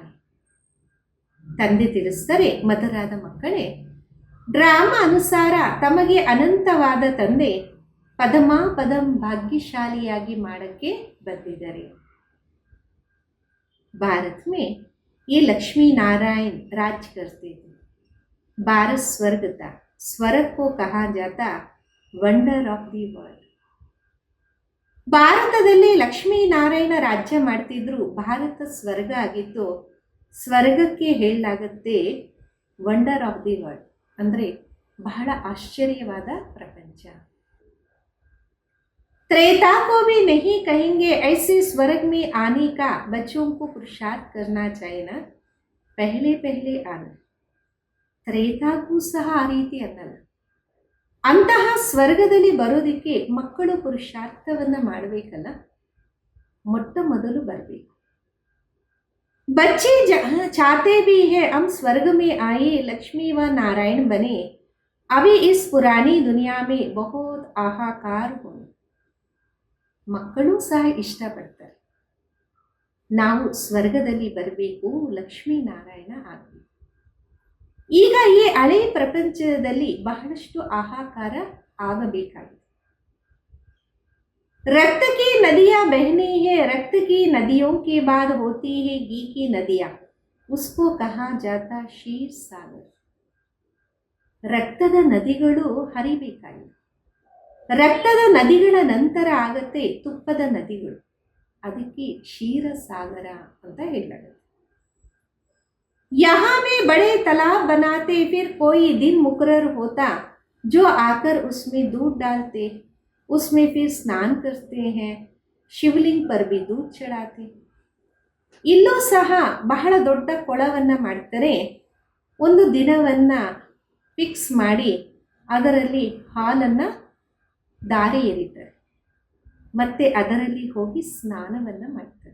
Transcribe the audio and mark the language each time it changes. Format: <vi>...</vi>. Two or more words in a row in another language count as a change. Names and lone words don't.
<kn>ತಂದೆ ತಿಳಿಸ್ತಾರೆ, ಮಧುರಾದ ಮಕ್ಕಳೇ, ಡ್ರಾಮಾ ಅನುಸಾರ ತಮಗೆ ಅನಂತವಾದ ತಂದೆ ಪದಮಾ ಪದಂ ಭಾಗ್ಯಶಾಲಿಯಾಗಿ ಮಾಡಕ್ಕೆ ಬಂದಿದ್ದಾರೆ.</kn> <hi>भारत में ये लक्ष्मी नारायण राज करते थे. भारत स्वर्ग था, स्वर्ग को कहा जाता</hi> <en>wonder of the world.</en> <kn>ಭಾರತದಲ್ಲಿ ಲಕ್ಷ್ಮೀನಾರಾಯಣ ರಾಜ್ಯ ಮಾಡ್ತಿದ್ರು, ಭಾರತ ಸ್ವರ್ಗ ಆಗಿತ್ತು, ಸ್ವರ್ಗಕ್ಕೆ ಹೇಳಲಾಗುತ್ತೆ</kn> <en>wonder of the world,</en> <kn>ಅಂದರೆ ಬಹಳ ಆಶ್ಚರ್ಯವಾದ ಪ್ರಪಂಚ.</kn> <hi>त्रेता को भी नहीं कहेंगे, ऐसे स्वर्ग में आने का बच्चों को पुरुषार्थ करना चाहिए ना, पहले पहले आना.</hi> <kn>ತ್ರೇತಾಗೂ ಸಹ ಆ ರೀತಿ ಅನ್ನಲ್ಲ. ಅಂತಹ ಸ್ವರ್ಗದಲ್ಲಿ ಬರೋದಕ್ಕೆ ಮಕ್ಕಳು ಪುರುಷಾರ್ಥವನ್ನು ಮಾಡಬೇಕಲ್ಲ, ಮೊಟ್ಟ ಮೊದಲು ಬರಬೇಕು.</kn> <hi>बच्चे चाहते भी हैं हम स्वर्ग में आए, लक्ष्मी व नारायण बने, अभी इस पुरानी दुनिया में बहुत आहाकार हो.</hi> <kn>ಮಕ್ಕಳು ಸಹ ಇಷ್ಟಪಡ್ತಾರೆ, ನಾವು ಸ್ವರ್ಗದಲ್ಲಿ ಬರಬೇಕು, ಲಕ್ಷ್ಮೀನಾರಾಯಣ ಆಗಬೇಕು. ಈಗ ಈ ಹಳೆ ಪ್ರಪಂಚದಲ್ಲಿ ಬಹಳಷ್ಟು ಆಹಾಕಾರ ಆಗಬೇಕಾಗಿದೆ.</kn> <hi>रक्त की नदियां बहनी है, रक्त की नदियों के बाद होती है घी की नदियां, उसको कहा जाता क्षीर सागर.</hi> <kn>ರಕ್ತದ ನದಿಗಳು ಹರಿಬೇಕಾಗಿದೆ, ರಕ್ತದ ನದಿಗಳ ನಂತರ ಆಗತ್ತೆ ತುಪ್ಪದ ನದಿಗಳು, ಅದಕ್ಕೆ ಕ್ಷೀರ ಸಾಗರ ಅಂತ ಹೇಳಲಾಗುತ್ತೆ.</kn> <hi>यहाँ में बड़े तालाब बनाते, फिर कोई दिन मुकर्रर होता जो आकर उसमें दूध डालते, उसमें फिर स्नान करते हैं, ಶಿವಲಿಂಗ್ पर भी दूध चढ़ाते.</hi> <kn>ಇಲ್ಲೂ ಸಹ ಬಹಳ ದೊಡ್ಡ ಕೊಳವನ್ನು ಮಾಡ್ತಾರೆ, ಒಂದು ದಿನವನ್ನು ಫಿಕ್ಸ್ ಮಾಡಿ ಅದರಲ್ಲಿ ಹಾಲನ್ನು ದಾರೆ ಎರಿತಾರೆ, ಮತ್ತು ಅದರಲ್ಲಿ ಹೋಗಿ ಸ್ನಾನವನ್ನು ಮಾಡ್ತಾರೆ.</kn>